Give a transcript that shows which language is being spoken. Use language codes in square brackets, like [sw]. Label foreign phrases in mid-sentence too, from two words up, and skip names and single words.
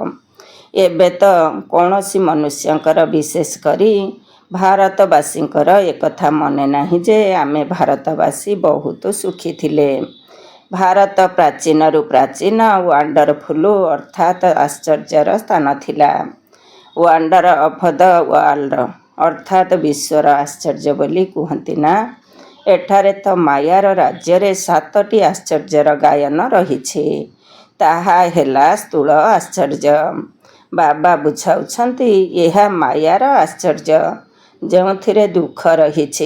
[or] ଏବେ ତ କୌଣସି ମନୁଷ୍ୟଙ୍କର ବିଶେଷ କରି ଭାରତବାସୀଙ୍କର ଏକଥା ମନେ ନାହିଁ ଯେ ଆମେ ଭାରତବାସୀ ବହୁତ ସୁଖୀ ଥିଲେ। ଭାରତ ପ୍ରାଚୀନରୁ ପ୍ରାଚୀନ ୱଣ୍ଡରଫୁଲ ଅର୍ଥାତ ଆଶ୍ଚର୍ଯ୍ୟର ସ୍ଥାନ ଥିଲା। [en] wonder of the world [or] ଅର୍ଥାତ ବିଶ୍ୱର ଆଶ୍ଚର୍ଯ୍ୟ ବୋଲି କହନ୍ତି ନା। ଏଠାରେ ତ ମାୟାର ରାଜ୍ୟ ରେ 7ଟି ଆଶ୍ଚର୍ଯ୍ୟର ଗାୟନ ରହିଛି, ତାହା ହେଲା ସ୍ଥୂଳ ଆଶ୍ଚର୍ଯ୍ୟ। ବାବା ବୁଝାଉଛନ୍ତି, ଯେ ମାୟାର ଆଶ୍ଚର୍ଯ୍ୟ ଯେଉଁଥିରେ ଦୁଃଖ ରହିଛି।